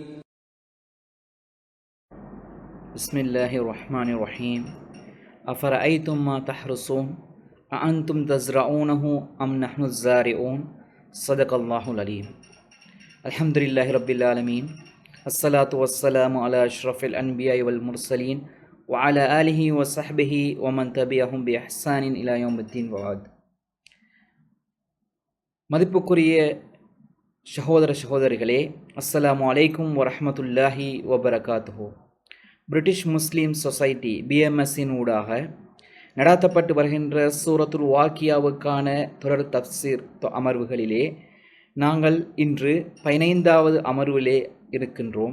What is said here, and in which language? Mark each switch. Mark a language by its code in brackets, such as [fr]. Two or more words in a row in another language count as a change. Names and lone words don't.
[ar] بسم الله الرحمن الرحيم أفرأيتم ما تحرثون أأنتم تزرعونه أم نحن الزارعون صدق الله العليم الحمد لله رب العالمين الصلاة والسلام على أشرف الأنبياء والمرسلين وعلى آله وصحبه ومن تبعهم بإحسان إلى يوم الدين وبعد. [ta] மதிப்புக்குரிய சகோதரிகளே, [ar] السلام عليكم ورحمة الله وبركاته. [ta] பிரிட்டிஷ் முஸ்லீம் சொசைட்டி BMSஇன் ஊடாக நடாத்தப்பட்டு வருகின்ற சூரத்துல் வாக்கியாவுக்கான தொடர் தஃப்சீர் அமர்வுகளிலே நாங்கள் இன்று 15வது அமர்விலே இருக்கின்றோம்.